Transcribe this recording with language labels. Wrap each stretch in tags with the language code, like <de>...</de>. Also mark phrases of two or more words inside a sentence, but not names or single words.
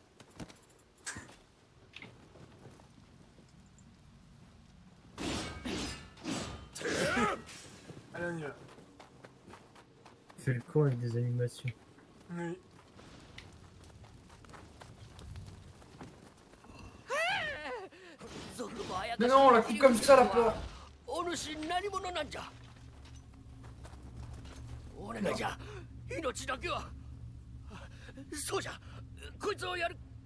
<fr>Allez, on y va. Il fait le con avec des animations. Oui. Mais non, on la coupe comme ça la porte.</fr> <ja>お主何者なんじゃ。お願いじゃ。命だけは。そうじゃ。こいつをやる。</ja>